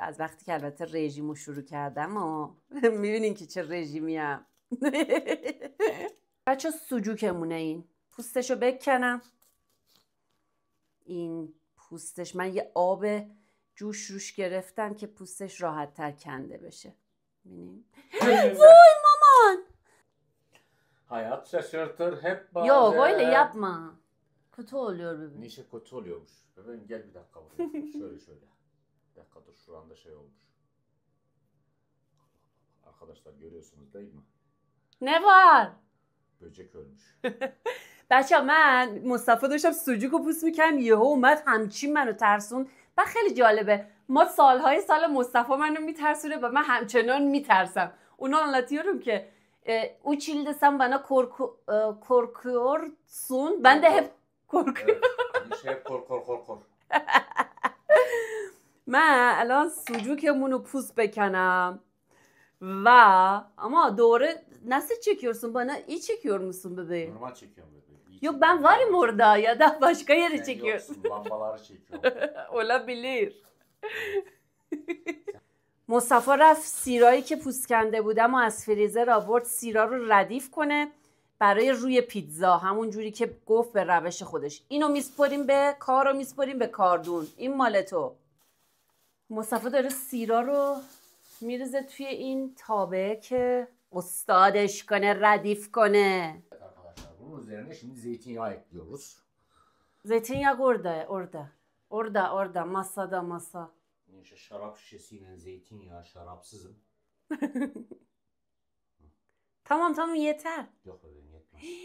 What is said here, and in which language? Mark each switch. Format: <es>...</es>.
<fa>از وقتی که البته رژیمو شروع کردم و میبینین که چه رژیمیم. بچه سوجوکمونه. این پوستشو بکنم. این پوستش من یه آب جوش روش geriftم که پوستش راحت تر کنده bشه.</fa> <tr>Benim. Vay maman. Hayat şaşırtır hep bazen. Yok öyle yapma. Kötü oluyor bebeğim. Nişe kötü oluyormuş. Bebeğim gel bir dakika buraya. Şöyle. Bir dakika dur, şu anda şey olmuş. Arkadaşlar görüyorsunuz değil mi? Ne var? Böcek ölmüş.</tr> <fa>بچه من مصطفی داشتم سوجوکو پوست میکنم یهو اومد همچین منو ترسون. و خیلی جالبه ما سال مصطفی منو میترسونه و من همچنان میترسم.</fa> <tr>Onu anlatıyorum ki o çilde sen bana korkuyorsun. Ben de hep korkuyorum. Evet, hep korkor.</tr> <fa>من الان سوجوکمونو پوست بکنم و</fa> <tr>ama doğru nasıl çekiyorsun bana? İyi çekiyor musun bebeğim? Normal çekiyorum bebeğim. Yok ben varım orada ya da başka yere Sen çekiyorsun. yoksun, lambaları çekiyorum. olabilir.</tr> <fa>مصطفی رفت سیرایی که پوست کنده بودم و از فریزر آورد سیرا رو ردیف کنه برای روی پیتزا، همون جوری که گفت به روش خودش. اینو میسپریم به کارو میسپریم به کاردون. این مال تو. مصطفی داره سیرا رو میریزه توی این تابه که استادش کنه، ردیف کنه.</fa> <tr>Arkadaşlar bunun üzerine şimdi zeytinyağı ekliyoruz. Zeytinyağı orada masada masa. İşte şarap şişesiyle zeytinyağı, şarapsızım. Tamam yeter. Yok bebeğim yetmez.</tr>